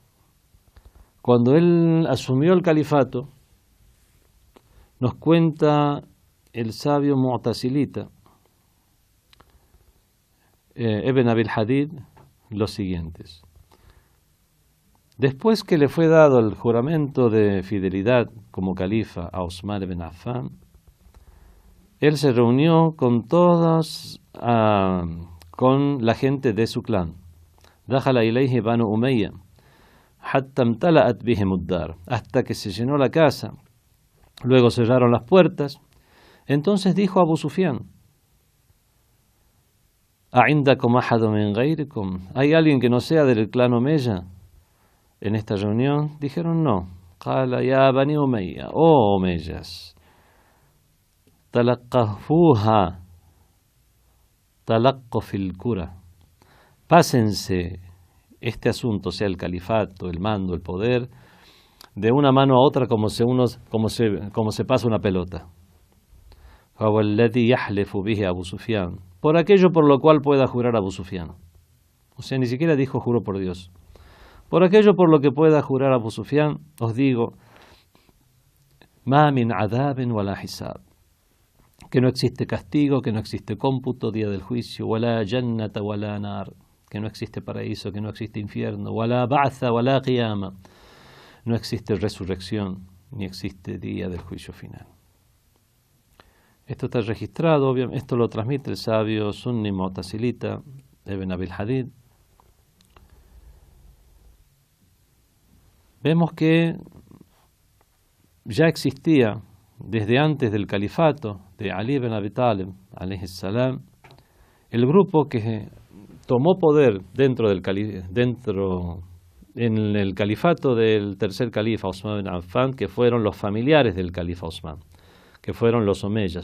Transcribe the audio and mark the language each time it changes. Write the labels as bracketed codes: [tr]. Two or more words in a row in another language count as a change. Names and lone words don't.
[es] Cuando él asumió el califato, nos cuenta el sabio mu'tazilita Ibn Abil Hadid los siguientes. Después que le fue dado el juramento de fidelidad como califa a Osman ibn Affan, él se reunió con con la gente de su clan. [ar] دخل إليه بنو أمية حتى امتلأت بهم الدار, [es] hasta que se llenó la casa. Luego cerraron las puertas. Entonces dijo [ar] Abu Sufyan: ¿أعندكم أحد من غيركم? [es] ¿Hay alguien que no sea del clan Omeya en esta reunión? Dijeron no. [ar] قال يا بني أمية, [es] oh Omeyas, [ar] تلقفوها تلقف الكرة, [es] pásense este asunto, sea el califato, el mando, el poder, de una mano a otra como se pasa una pelota. [ar] فَوَالَّذِي يَحْلِفُ بِهِ Abu Sufyan, [es] por aquello por lo cual pueda jurar Abu Sufyan. O sea, ni siquiera dijo juro por Dios. Por aquello por lo que pueda jurar Abu Sufyan, os digo, [ar] مَا مِنْ عَذَابٍ وَلَا حِسَابٍ, [es] que no existe castigo, que no existe cómputo, día del juicio, [ar] وَلَا جَنَّةَ وَلَا نَارٍ, [es] que no existe paraíso, que no existe infierno, [ar] وَلَا بَعْثَ وَلَا قِيَامَ, [es] no existe resurrección, ni existe día del juicio final. Esto está registrado, obviamente, esto lo transmite el sabio sunni mu'tazilita Ibn Abil Hadid. Vemos que ya existía desde antes del califato de Ali ibn Abi Talib, [ar] عليه السلام, [es] el grupo que tomó poder en el califato del tercer califa Osman ibn Affan, que fueron los familiares del califa Osman, que fueron los omeyas.